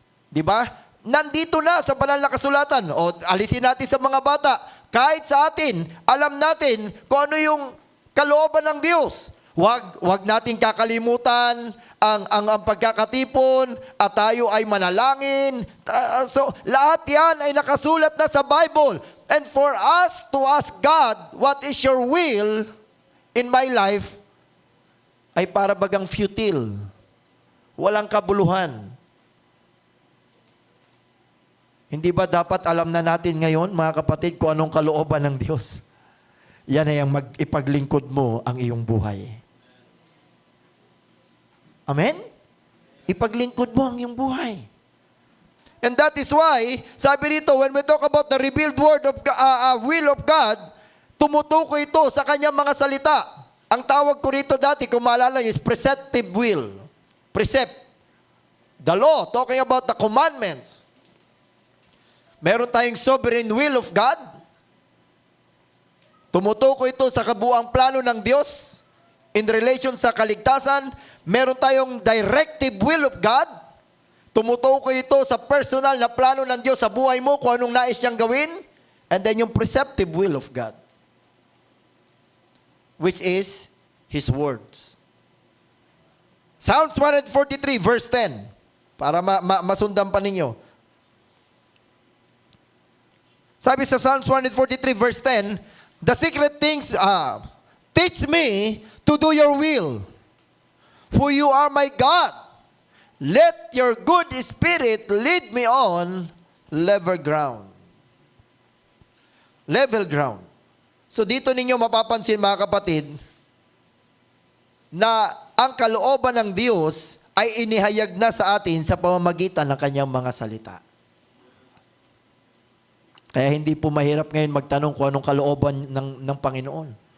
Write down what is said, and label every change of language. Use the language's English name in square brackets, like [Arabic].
[Filipino] Di ba? Nandito na sa banal na kasulatan. O alisin natin sa mga bata. Kahit sa atin, alam natin kung ano yung kalooban ng Diyos. Wag natin kakalimutan ang pagkakatipon at tayo ay manalangin. So, lahat yan ay nakasulat na sa Bible. [English] And for us to ask God, what is your will in my life, [Filipino] ay para bagang [English] futile. [Filipino] Walang kabuluhan. Hindi ba dapat alam na natin ngayon, mga kapatid, kung anong kalooban ng Diyos? Yan ay ang ipaglingkod mo ang iyong buhay. Amen? Ipaglingkod mo ang iyong buhay. [English] And that is why, [Filipino] sabi rito, when we talk about the revealed will of God, tumutukoy ito sa kanyang mga salita. Ang tawag ko rito dati, kung maalala, [English] is preceptive will. [Filipino] Precept. [English] The law, talking about the commandments. [Filipino] Meron tayong sovereign will of God. Tumutukoy ito sa kabuuang plano ng Diyos in relation sa kaligtasan. Meron tayong directive will of God. Tumutukoy ito sa personal na plano ng Diyos sa buhay mo, kung anong nais niyang gawin. [English] And then yung preceptive will of God, which is His words. [Filipino] Psalms 143 verse 10, para masundan pa ninyo. Sabi sa [English] Psalms 143 verse 10, the secret things, teach me to do your will, for you are my God. Let your good spirit lead me on level ground. Level ground. [Filipino] So dito ninyo mapapansin, mga kapatid, na ang kalooban ng Diyos ay inihayag na sa atin sa pamamagitan ng kanyang mga salita. Kaya hindi po mahirap ngayon magtanong kung anong kalooban ng Panginoon.